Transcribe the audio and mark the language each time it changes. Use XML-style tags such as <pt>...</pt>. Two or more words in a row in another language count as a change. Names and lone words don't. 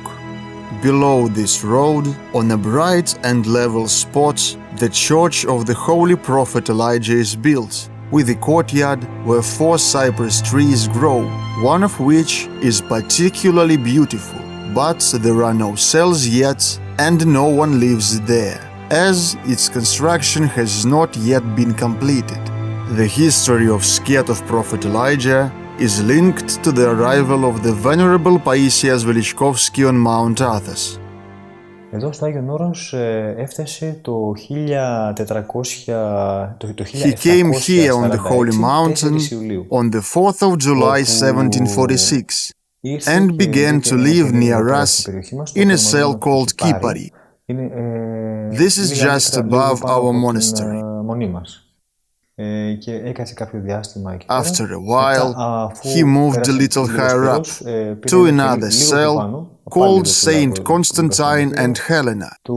<en>Below this road, on a bright and level spot, the church of the Holy Prophet Elijah is built, with a courtyard where 4 cypress trees grow, one of which is particularly beautiful, but there are no cells yet and no one lives there, as its construction has not yet been completed. The history of Skete of Prophet Elijah is linked to the arrival of the Venerable Paisias Velichkovsky on Mount Athos.</en> <el>Εδώ στο Άγιον Όρος έφτασε το 1400, το</el> <en>He came here on the Holy Mountain on the 4th of July 1746 and began to live near us in a cell called Kipari. This is just above our monastery. After a while, he moved a little higher up to another cell called Saint Constantine and Helena.</en>